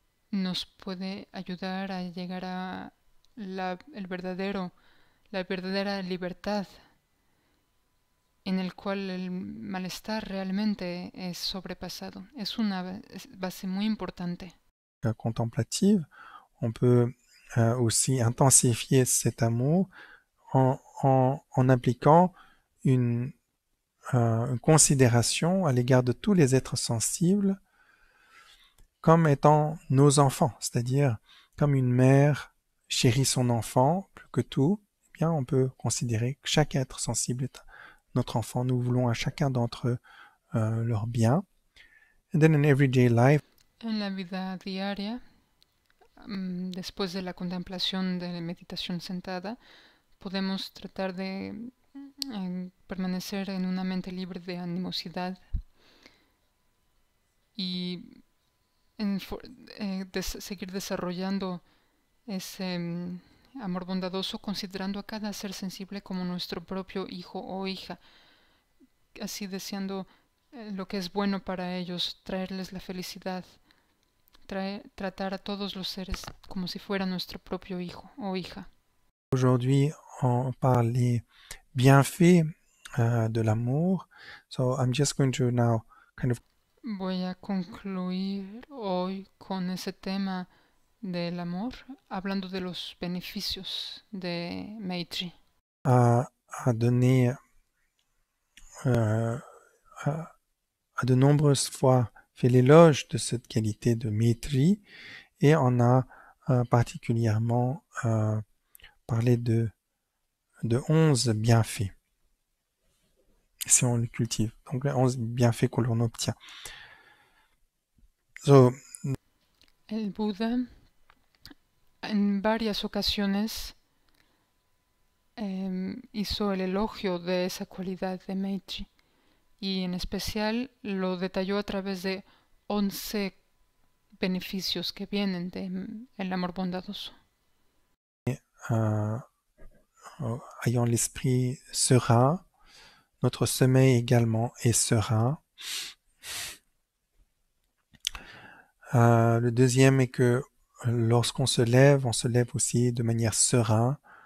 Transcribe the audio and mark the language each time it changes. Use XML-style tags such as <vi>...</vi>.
<es>nos puede ayudar a llegar a la verdadera libertad, en el cual el malestar realmente es sobrepasado. Es una base muy importante.</es> <fr>Contemplative, on peut aussi intensifier cet amour en appliquant une considération à l'égard de tous les êtres sensibles comme étant nos enfants, c'est-à-dire comme une mère chérit son enfant plus que tout, eh bien on peut considérer que chaque être sensible est notre enfant. Nous voulons à chacun d'entre eux leur bien.</fr> <en>And then in everyday life,</en> <es>en la vida diaria, después de la contemplación de la meditación sentada, podemos tratar de permanecer en una mente libre de animosidad y seguir desarrollando ese amor bondadoso, considerando a cada ser sensible como nuestro propio hijo o hija, así deseando lo que es bueno para ellos, traerles la felicidad, tratar a todos los seres como si fuera nuestro propio hijo o hija.</es> <fr>Aujourd'hui, on parle des bienfaits de l'amour.</fr> <en>So I'm just going to now kind of</en> <es>Voy a concluir hoy con ese tema del amor, hablando de los beneficios de Maitri.</es> <fr>à donner à de nombreuses fois fait l'éloge de cette qualité de maîtrise et on a particulièrement parlé de 11 bienfaits si on le cultive. Donc les 11 bienfaits que l'on obtient.</fr> <en>So,</en> <es>El Buda en varias ocasiones hizo el elogio de esa cualidad de Maitri y en especial lo detalló a través de 11 beneficios que vienen del amor bondadoso.</es> <fr>Ayant l'esprit serein, notre sommeil également est serein. Le deuxième est que lorsqu'on se lève aussi de manière sereine.</fr>